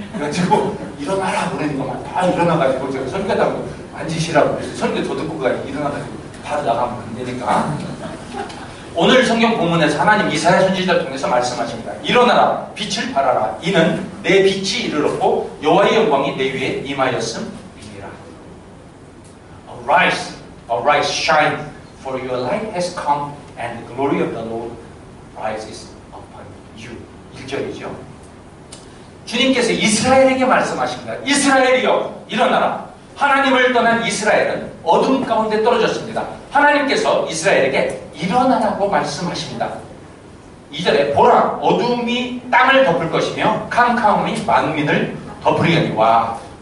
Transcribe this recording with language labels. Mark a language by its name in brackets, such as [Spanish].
[Korean] 그래가지고 일어나라 그러니까 막 다 일어나가지고 제가 설교하다고 앉으시라고 그래서 설교 더 듣고 가 일어나가지고 바로 나가면 안 되니까. 오늘 성경 본문에서 하나님 이사야 선지자를 통해서 말씀하십니다. 일어나라 빛을 발하라 이는 내 빛이 이르렀고 여호와의 영광이 내 위에 임하였음이니라. [English] Arise, arise, shine, for your light has come and the glory of the Lord rises upon you. [Korean] 1절이죠. 주님께서 이스라엘에게 말씀하십니다. 이스라엘이여 일어나라. 하나님을 떠난 이스라엘은 어둠 가운데 떨어졌습니다. 하나님께서 이스라엘에게 일어나라고 말씀하십니다. 2절에 보라 어둠이 땅을 덮을 것이며 캄캄함이 만민을 덮으리거니와.